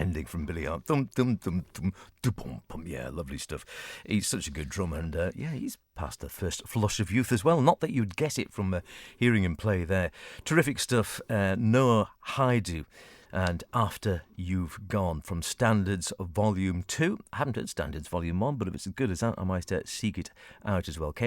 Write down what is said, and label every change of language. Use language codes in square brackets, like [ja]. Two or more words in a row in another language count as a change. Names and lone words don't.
[en] from Billy Hart. Thum, thum, thum, thum, dum, bum. Yeah, lovely stuff. He's such a good drummer, and he's past the first flush of youth as well. Not that you'd guess it from hearing him play there. Terrific stuff. Noah Haidu. And After You've Gone from Standards Volume 2. I haven't heard Standards Volume 1, but if it's as good as that, I might seek it out as well.